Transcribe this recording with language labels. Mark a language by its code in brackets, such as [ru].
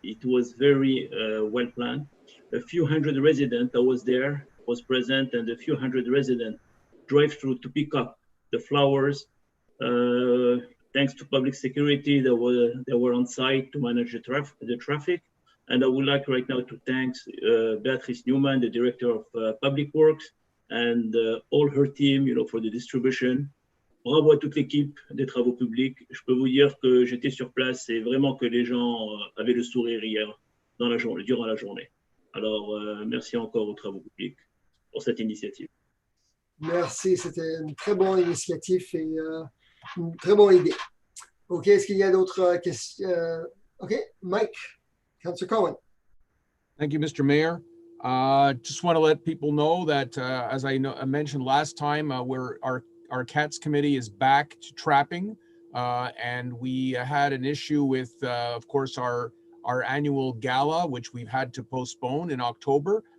[en] It was very well planned. A few hundred residents that was present, and a few hundred residents drove through to pick up the flowers. Thanks to public security, they were on site to manage the traffic. And I would like right now to thank Beatrice Newman, the director of Public Works, and all her team, for the distribution. [fr] Bravo à toute l'équipe des travaux publics. Je peux vous dire que j'étais sur place et vraiment que les gens avaient le sourire hier durant la journée. Alors, merci encore aux travaux publics pour cette initiative. Merci, c'était une très bonne initiative et une très bonne idée. OK, est-ce qu'il y a d'autres questions? OK, Mike. [en] Councillor Cohen. Thank you, Mr. Mayor. Just want to let people know that, as I mentioned last time, our cats committee is back to trapping, and we had an issue with, of course, our annual gala, which we've had to postpone in October.